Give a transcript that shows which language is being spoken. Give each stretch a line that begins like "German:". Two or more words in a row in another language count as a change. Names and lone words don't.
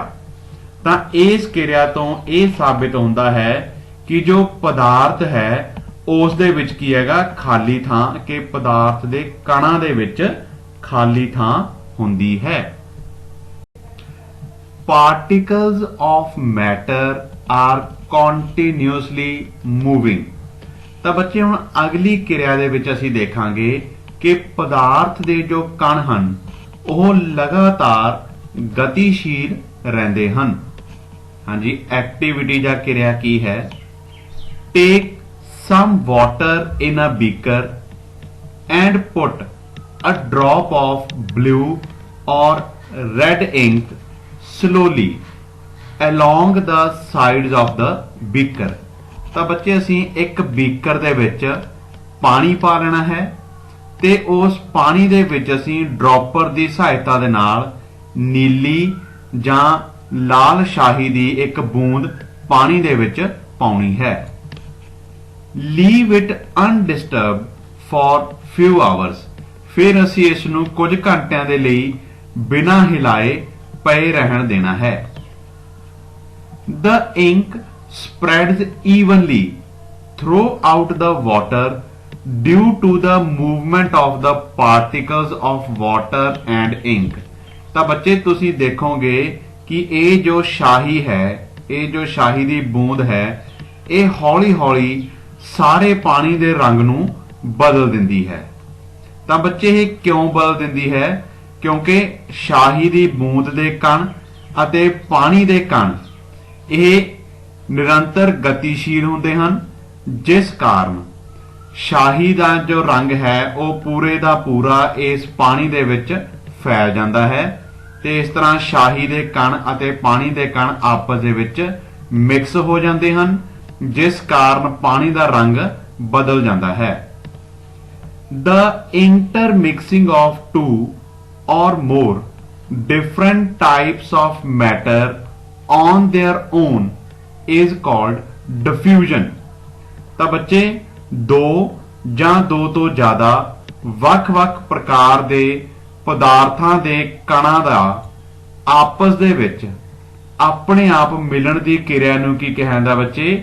Punjabi: ਤਾਂ ਇਸ ਕਿਰਿਆ ਤੋਂ ਇਹ ਸਾਬਿਤ ਹੁੰਦਾ ਹੈ ਕਿ ਜੋ ਪਦਾਰਥ ਹੈ ਉਸ ਦੇ ਵਿੱਚ ਕੀ ਹੈਗਾ ਖਾਲੀ ਥਾਂ ਕਿ ਪਦਾਰਥ ਦੇ ਕਣਾਂ ਦੇ ਵਿੱਚ ਖਾਲੀ ਥਾਂ ਹੁੰਦੀ ਹੈ।
English: Particles of matter are continuously moving।
Punjabi: ਤਾਂ ਬੱਚੇ ਹੁਣ ਅਗਲੀ ਕਿਰਿਆ ਦੇ ਵਿੱਚ ਅਸੀਂ ਦੇਖਾਂਗੇ ਕਿ ਪਦਾਰਥ ਦੇ ਜੋ ਕਣ ਹਨ ਉਹ ਲਗਾਤਾਰ ਗਤੀਸ਼ੀਲ ਰਹਿੰਦੇ ਹਨ। ਹਾਂਜੀ, ਐਕਟੀਵਿਟੀ ਜਾਂ ਕਿਰਿਆ ਕੀ ਹੈ?
English: ਟੇਕ some water in a beaker and put a drop of blue or red ink slowly along the sides of the beaker।
Punjabi: ਤਾਂ ਬੱਚੇ ਅਸੀਂ ਇੱਕ ਬੀਕਰ ਦੇ ਵਿੱਚ ਪਾਣੀ ਪਾ ਲੈਣਾ ਹੈ ਤੇ ਉਸ ਪਾਣੀ ਦੇ ਵਿੱਚ ਅਸੀਂ ਡ੍ਰੌਪਰ ਦੀ ਸਹਾਇਤਾ ਦੇ ਨਾਲ ਨੀਲੀ ਜਾਂ ਲਾਲ ਸ਼ਾਹੀ ਦੀ ਇੱਕ ਬੂੰਦ ਪਾਣੀ ਦੇ ਵਿੱਚ ਪਾਉਣੀ ਹੈ।
English: Leave it undisturbed for few hours।
Punjabi: ਫਿਰ ਅਸੀਂ ਇਸ ਨੂੰ ਕੁਝ ਘੰਟਿਆਂ ਦੇ ਲਈ ਬਿਨਾਂ ਹਿਲਾਏ ਪਏ ਰਹਿਣ ਦੇਣਾ ਹੈ।
English: The ink spreads evenly throughout the water due to the movement of the particles of water and ink।
Punjabi: ਤਾਂ ਬੱਚੇ ਤੁਸੀਂ ਦੇਖੋਗੇ ਕਿ ਇਹ ਜੋ ਸ਼ਾਹੀ ਹੈ, ਇਹ ਜੋ ਸ਼ਾਹੀ ਦੀ ਬੂੰਦ ਹੈ, ਇਹ ਹੌਲੀ ਹੌਲੀ ਸਾਰੇ ਪਾਣੀ ਦੇ ਰੰਗ ਨੂੰ ਬਦਲ ਦਿੰਦੀ ਹੈ। ਤਾਂ ਬੱਚੇ ਇਹ ਕਿਉਂ ਬਦਲ ਦਿੰਦੀ ਹੈ? ਕਿਉਂਕਿ ਸ਼ਾਹੀ ਦੀ ਬੂੰਦ ਦੇ ਕਣ ਅਤੇ ਪਾਣੀ ਦੇ ਕਣ ਇਹ ਨਿਰੰਤਰ ਗਤੀਸ਼ੀਲ ਹੁੰਦੇ ਹਨ, ਜਿਸ ਕਾਰਨ ਸ਼ਾਹੀ ਦਾ ਜੋ ਰੰਗ ਹੈ ਉਹ ਪੂਰੇ ਦਾ ਪੂਰਾ ਇਸ ਪਾਣੀ ਦੇ ਵਿੱਚ ਫੈਲ ਜਾਂਦਾ ਹੈ ਤੇ ਇਸ ਤਰ੍ਹਾਂ ਸ਼ਾਹੀ ਦੇ ਕਣ ਅਤੇ ਪਾਣੀ ਦੇ ਕਣ ਆਪਸ ਦੇ ਵਿੱਚ ਮਿਕਸ ਹੋ ਜਾਂਦੇ ਹਨ, ਜਿਸ ਕਾਰਨ ਪਾਣੀ ਦਾ ਰੰਗ ਬਦਲ ਜਾਂਦਾ ਹੈ।
English: The intermixing of two or more different types of matter on their own is called diffusion।
Punjabi: ਤਾਂ ਬੱਚੇ ਦੋ ਜਾਂ ਦੋ ਤੋਂ ਜ਼ਿਆਦਾ ਵੱਖ-ਵੱਖ ਪ੍ਰਕਾਰ ਦੇ ਪਦਾਰਥਾਂ ਦੇ ਕਣਾਂ ਦਾ ਆਪਸ ਦੇ ਵਿੱਚ ਆਪਣੇ ਆਪ ਮਿਲਣ ਦੀ ਕਿਰਿਆ ਨੂੰ ਕੀ ਕਿਹਾ ਜਾਂਦਾ ਬੱਚੇ?